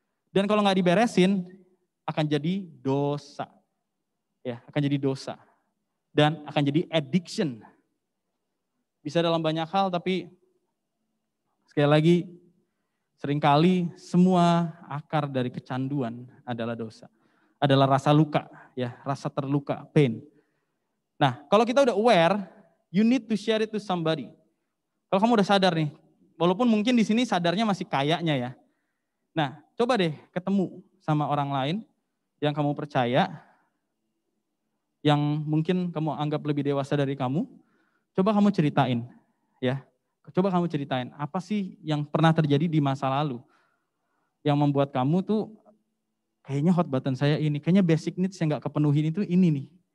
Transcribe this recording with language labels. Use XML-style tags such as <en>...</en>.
<id>Dan kalau nggak diberesin, akan jadi dosa. Ya, akan jadi dosa. Dan akan jadi addiction. Bisa dalam banyak hal, tapi sekali lagi, seringkali semua akar dari kecanduan adalah dosa. Adalah rasa luka, ya, rasa terluka, pain. Nah, kalau kita udah aware,</id> <en>you need to share it to somebody.</en> <id>Kalau kamu udah sadar nih, walaupun mungkin di sini sadarnya masih kayaknya ya. Nah, coba deh ketemu sama orang lain yang kamu percaya, yang mungkin kamu anggap lebih dewasa dari kamu. Coba kamu ceritain, ya. Coba kamu ceritain, apa sih yang pernah terjadi di masa lalu yang membuat kamu tuh kayaknya hot button saya ini, kayaknya basic needs yang gak kepenuhin itu ini nih.</id>